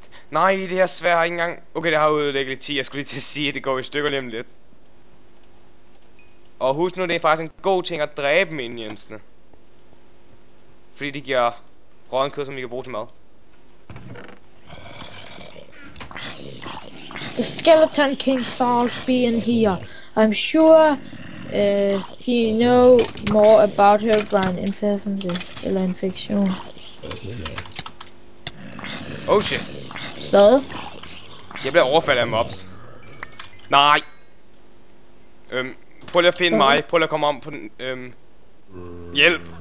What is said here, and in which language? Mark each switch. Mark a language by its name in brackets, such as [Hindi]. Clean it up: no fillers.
[Danish] Nej, det her svær har ikke engang... Okay, det har ødelægget lidt 10. Jeg skulle lige til at sige, at det går i stykker lige om lidt. Og husk nu, det er faktisk en god ting at dræbe minionsene. Fordi det giver rådent kød, som vi kan bruge til mad. [English] The Skeleton King Saul's being here. I'm sure he know more about Herobrine infection. Oh shit. [Danish] Hvad? Jeg bliver overfaldet af mobs. Nej. Prøv lige at finde mig. Prøv lige at komme om på den. Hjælp.